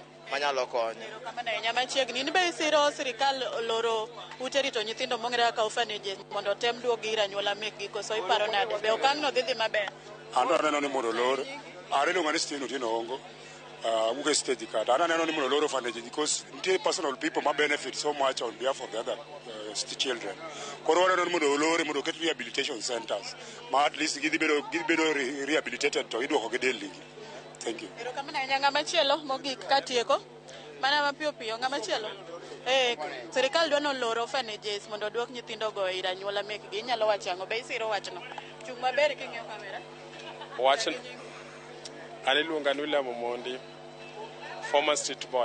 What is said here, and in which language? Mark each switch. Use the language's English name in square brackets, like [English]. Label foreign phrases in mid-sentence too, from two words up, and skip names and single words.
[Luo (Kenya and Tanzania)] Kamano ahinya. Machiegni in be isiro sirikal loro ute rito nyithindo mong'ere kaka orphanages mondo tem duogi ir anyuola mekgi, koso iparo nade? Be okang'no dhi maber? An aneno ni mondo lor, iluonga ni Stephen Otieno Ongo, wuok e stage kata. An aneno ni mondo lor [English] orphanage because nitie personal people ma benefit so much on behalf of the other children. [Luo (Kenya and Tanzania)] Koro aneno ni mondo olore mondo oket [English] rehabilitation centers [Luo (Kenya and Tanzania)] ma [English] at least [Luo (Kenya and Tanzania)] gidhi bedo rehabilitated to iduoko gi deligi. [English] Thank you. [Luo (Kenya and Tanzania)] Ero kamano ahinya. Ng'ama chielo mogik katieko? Mana mapiyo piyo, ng'ama chielo? Sirikal dwa noloro orphanages mondo duok nyithindogo ir anyuola mekgi. Inyalo wacho ang'o? Be isiro wachno? Chung' maber king'iyo kamera. Wachno. An iluonga ni William Omondi, [English] former street boy.